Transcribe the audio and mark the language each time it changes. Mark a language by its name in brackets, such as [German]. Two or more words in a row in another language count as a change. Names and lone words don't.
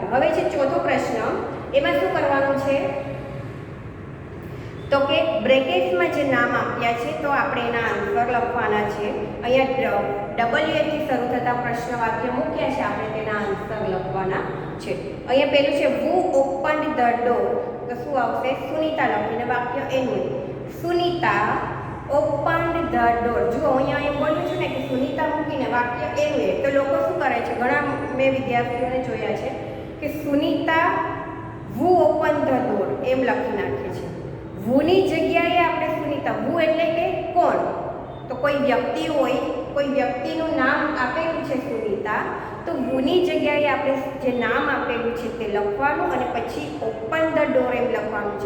[Gujarati] હવે છે ચોથો પ્રશ્ન. એમાં શું કરવાનું છે? તો કે બ્રેકેટ્સમાં જે નામ આપ્યા છે તો આપણે એના આન્સર લખવાના છે. અહીંયા WA થી શરૂ થતા પ્રશ્ન વાક્ય મૂક્યા છે, આપણે તેના આન્સર લખવાના છે. અહીંયા પેલું છે [English] who opened the door. [Gujarati] તો શું આવશે? સુનીતા લખીને વાક્ય એનું. સુનીતા [English] opened the door. [Gujarati] જો અહીંયા એમ બોલ્યું છે ને કે સુનીતા મૂકીને વાક્ય એનું. તો લોકો શું કરે છે? ઘણા મેં વિદ્યાર્થીઓને જોયા છે કે સુનીતા [English] who opened the door [Gujarati] એમ લખી નાખે છે. whoની જગ્યાએ આપણે સુનીતા, who એટલે કે કોણ? તો કોઈ વ્યક્તિ હોય, કોઈ વ્યક્તિનું નામ આપેલું છે સુનીતા, તો whoની જગ્યાએ આપણે જે નામ આપેલું છે તે લખવાનું અને પછી [English] open the door [Gujarati] એમ લખવાનું છે.